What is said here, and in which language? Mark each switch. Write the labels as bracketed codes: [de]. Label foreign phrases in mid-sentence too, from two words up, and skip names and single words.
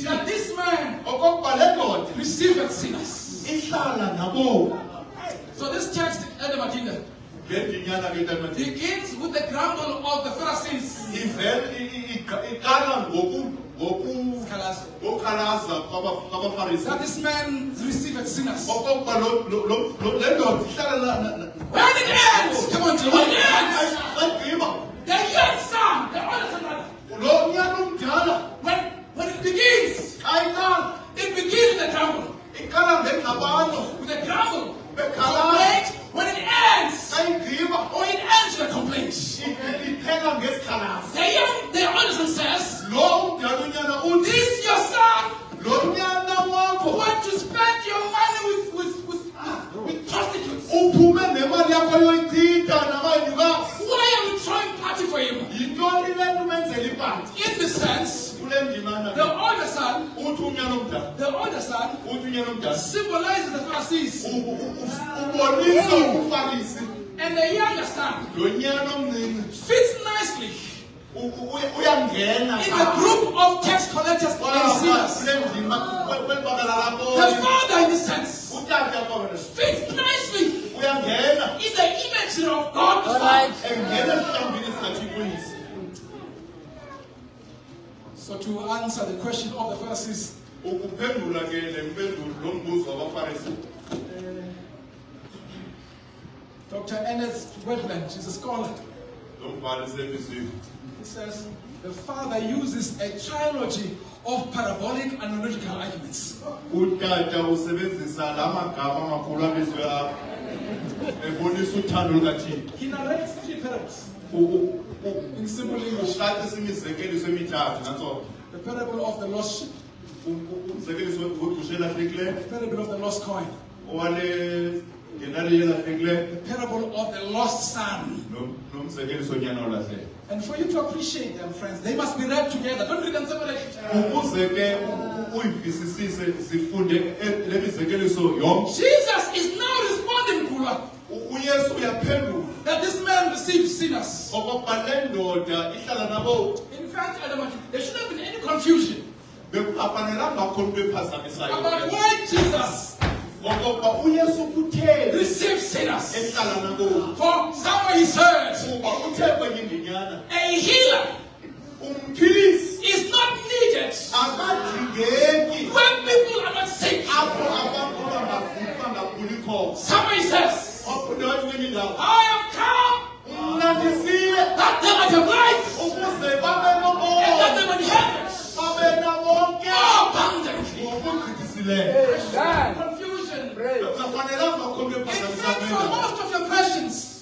[en] that this man [xh] okokuba le ndoda [en] received sinners. [xh] ihlala nabo. [en] So this text, Adam Adinda, [xh] ngendinyana ke ntamati [en] begins with the grumble of the Pharisees. [xh] iqala ngokukhalaza kwabafarisi [en] That this man received sinners. [xh] okokuba le ndoda ihlala [en] When it ends, come on, Joe, when it ends, [xh] agqiba [en] the young son, the older son, rather, [xh] lo nyana umdala [en] when it begins, [xh] xa iqala [en] it begins with a grumble. [xh] iqala ngengxabano [en] With a grumble. [xh] bekhalaza [en] Complaint. When it ends, [xh] xa igqiba [en] or it ends with a complaint. [xh] iphela ngesikhalazo. [en] The older son says, [xh] Lo umdala unyana uthi [en] this your son [xh] lo nyana [en] who [xh] wakho [en] went to spend your money with prostitutes. [xh] uphume nemali yakho yoyichitha nabayinikazi. [en] Why are we throwing party for him? [xh] Yintoni le nto umenzela ipati [en] In the sense, [xh] kule ndimana [en] the older son, [xh] uthi unyana omdala uthi unyana omdala [en] symbolizes the Pharisees, [xh] ubonisa ubufarisi. [en] and the younger son [xh] Lo nyana omncinci [en] fits nicely [xh] uyangena [en] in the group of tax collectors and sinners. [xh] kule ndima kwelibakala [en] The [xh] lakho. [en] father, in this sense, [xh] Utata kwakhona [en] fits nicely [xh] uyangena [en] in the imagery of God the All Father. right. [xh] engena esihlambini sikaThixo uyise. [en] So to answer the question of the Pharisees, [xh] Ukuphendula ke le mpendulo lo mbuzo wabafarisi. [en] Dr. Ernest Wetland, she's a scholar, [xh] Lo mbhali sebizweni. [en] he says the father uses a trilogy of parabolic analogical arguments. [xh] Utata usebenzisa la magama amakhulu abizwe apha. ebonisa uthando lukaThixo. [en] He narrates 3 parables in simple English. [xh] Uqalisa imizekeliso emithathu nantsongo. [en] The parable of the lost sheep, [xh] Umzekeliso wegusha elahlekileyo, [en] the parable of the lost coin, [xh] owale ngenali elahlekileyo, [en] the parable of the lost son. [xh] nomzekeliso onyana olahleka. [en] And for you to appreciate them, friends, they must be read together. Don't read them separately. [xh] Ukuze ke uyivisisise zifunde le mizekeliso yonke. [en] Jesus is now responding, [xh] Kula, uYesu uyaphendula [en] that this man receives sinners. [xh] okokuba le ndoda ihlala nabo. [en] In fact, there shouldn't have been any confusion [xh] Bekungafanelanga khona into ephazamisayo [en] about why Jesus [xh] ngokokuba uYesu uthe [en] receives sinners. [xh] ehlala nabo. [en] For somewhere he said, [xh] Kuba uthe kwenye indinyana [en] a healer [xh] umphilisi [en] is not needed [xh] akadingeki [en] when people are not sick. [xh] apho abantu bangaguli khona. [en] Somewhere he says, [xh] Waphinde wathi kwenye indawo, [en] I have come [xh] mna ndisile [en] that they might have life [xh] ukuze babe [en] and that [xh] nobomi, [en] they might have it [xh] babe nabonke [en] abundantly. [xh] ngokugqithisileyo. [en] Confusion. [xh] Kungafanelanga khona into [en] In fact, for [xh] ephazamisayo. [en] most of your questions,